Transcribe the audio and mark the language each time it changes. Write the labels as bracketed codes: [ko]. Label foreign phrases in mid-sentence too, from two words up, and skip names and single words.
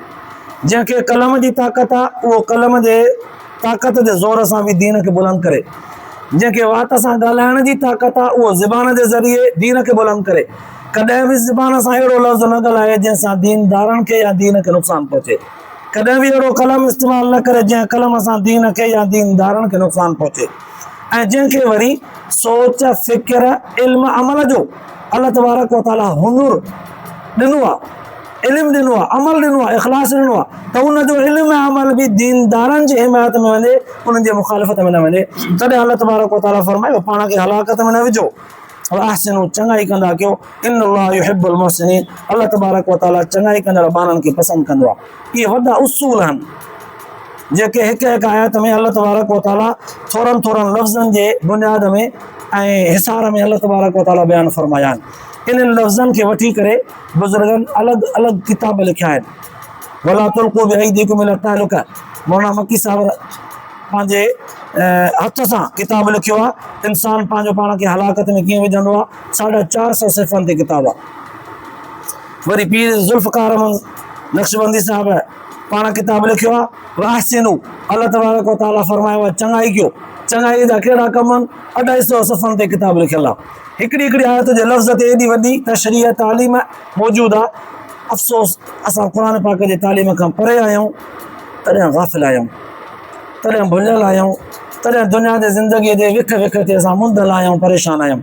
[sd] जंहिंखे कलम जी ताक़त आहे उहो कलम जे ताक़त जे ज़ोर सां बि दीन खे बुलंद करे, जंहिंखे वात सां ॻाल्हाइण जी ताक़त आहे उहो ज़बान जे ज़रिए दीन खे बुलंद करे। कॾहिं बि ज़बान सां अहिड़ो लफ़्ज़ न ॻाल्हाए जंहिंसां दीनदारनि खे या दीन खे नुक़सानु पहुचे। कॾहिं बि अहिड़ो कलम इस्तेमालु न करे जंहिं कलम सां दीन खे या दीनदारनि खे नुक़सानु पहुचे। ऐं जंहिंखे वरी सोच फ़िक्र इल्म अमल जो [ar] الله تبارك و تعالى [sd] हुनुर ॾिनो आहे, इल्मु ॾिनो आहे, अमल ॾिनो आहे, इख़लास ॾिनो आहे, त उनजो इल्मु ऐं अमल बि दीनदारनि जी हिमायत में वञे, उन्हनि जे मुखालिफ़त में न वञे। तॾहिं [ar] الله تبارك و تعالى [sd] फरमायो पाण खे हलाकत में न विझो, अहसिनू चङाई कंदा कयो, [ar] إن الله يحب المحسنين, الله تبارك و تعالى [sd] चङाई कंदड़ माण्हुनि खे पसंदि कंदो आहे। इहे वॾा उसूल आहिनि जेके हिकु हिकु आयत में [ar] الله تبارك و تعالى [sd] थोरनि थोरनि लफ़्ज़नि जे बुनियाद में ऐं हिसार में [ar] الله تبارك و تعالى [sd] बयानु फरमाया आहिनि। इन्हनि लफ़्ज़नि खे वठी करे बुज़ुर्गनि अलॻि अलॻि किताब लिखिया आहिनि। [ar] ولا تلقوا بأيديكم إلى التهلكة, [sd] मौलाना मक्की साहिब पंहिंजे हथ सां किताब लिखियो आहे, इंसानु पंहिंजो पाण खे हलाकत में कीअं विझंदो आहे, 450 सिफ़नि ते किताब आहे। वरी पीर ज़ुल्फ़कार अहमद नक्शबंदी साहिब पाण किताब लिखियो आहे वअहसिनू, [ar] الله تبارك و تعالى [sd] फरमायो आहे चङाई कयो। चङाई जा कहिड़ा कम आहिनि? 250 सफ़नि ते किताब लिखियल आहे। हिकिड़ी हिकिड़ी आयत जे लफ़्ज़ ते एॾी वॾी तशरीह तालीम मौजूदु आहे। अफ़सोस असां क़ुर पाक जे तालीम खां परे आहियूं, तॾहिं गाफ़िल आहियूं, तॾहिं भुलियल आहियूं, तॾहिं दुनिया जे ज़िंदगीअ जे विख विख ते असां मुंदल आहियूं, परेशान आहियूं।